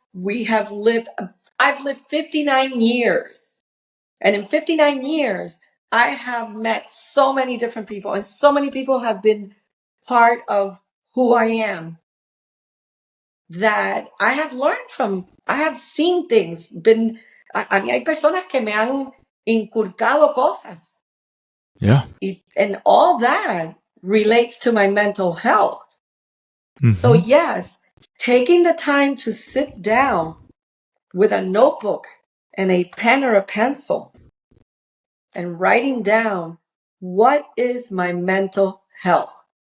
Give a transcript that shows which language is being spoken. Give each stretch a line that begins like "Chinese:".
English: I've lived 59 years. And in 59 years, I have met so many different people, and so many people have been part of who I am that I have learned from. I have seen things.
Spanish: A mí hay personas que me han inculcado cosas.
English: Yeah. And all that relates to my mental health. Mm-hmm. So yes, taking the time to sit down with a notebook and a pen or a pencil and writing down, what is my mental health?